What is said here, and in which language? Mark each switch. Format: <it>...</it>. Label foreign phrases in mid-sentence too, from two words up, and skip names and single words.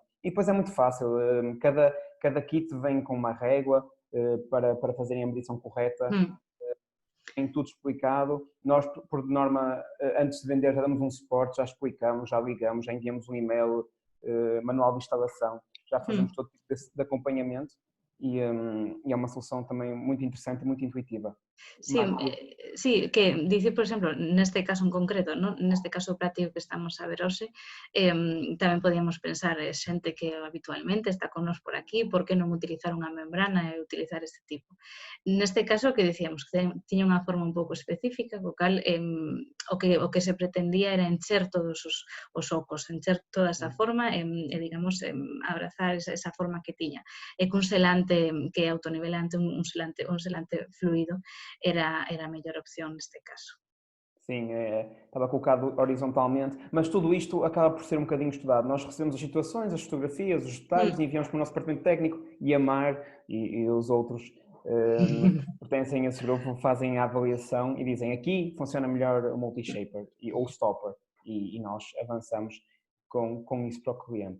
<pt>E depois é muito fácil, cada kit vem com uma régua para fazerem a medição correta, tem tudo explicado. Nós, por norma, antes de vender já damos um suporte, já explicamos, já ligamos, já enviamos um e-mail, manual de instalação, já fazemos todo tipo de acompanhamento e é uma solução também muito interessante e muito intuitiva.</pt> <gl>Sí, sí, que dicir, por exemplo, neste caso en concreto, non? Neste caso práctico que estamos a ver hoxe, tamén podíamos pensar xente que habitualmente está con nos por aquí, por que non utilizar unha membrana e utilizar este tipo. Neste caso, que dicíamos, que tiña unha forma un pouco específica, co cal o que se pretendía era encher todos os ocos, encher toda esa forma e digamos, abrazar esa forma que tiña. E cun selante que é autonivelante, un selante fluido, era a mellor opción neste caso.</gl> <pt>Sim, estava colocado horizontalmente, mas tudo isto acaba por ser um bocadinho estudado. Nós recebemos as situações, as fotografias, os detalhes e enviamos para o nosso departamento técnico e a Mar e os outros que pertencem a esse grupo fazem a avaliação e dizem aqui funciona melhor o multi-shaper ou stopper e nós avançamos com isso para o cliente.</pt>